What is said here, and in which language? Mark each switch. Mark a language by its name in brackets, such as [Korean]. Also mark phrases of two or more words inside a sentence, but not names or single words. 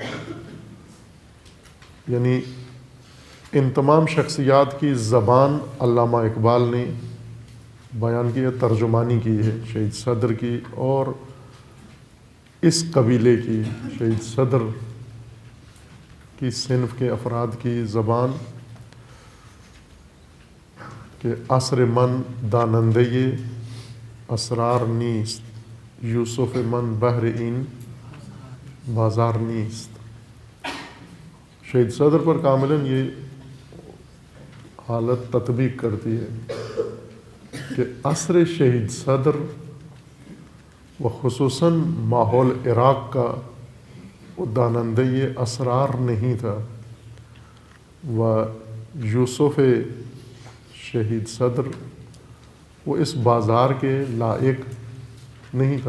[Urdu] یعنی ان تمام شخصیات کی زبان علامہ اقبال نے بیان کی ہے، ترجمانی کی ہے. شہید صدر کی اور اس قبیلے کی، شہید صدر کی صنف کے افراد کی زبان کہ [Persian] عصر من دانندے اسرار نیست، یوسف من بحر این بازار نیست. [Urdu] شہید صدر پر کاملاً یہ حالت تطبیق کرتی ہے کہ عصر شہید صدر و خصوصاً ماحول عراق کا وہ [Persian] دانندے اسرار [Urdu] نہیں تھا، و یوسف شہید صدر وہ اس بازار کے لائق نہیں تھا.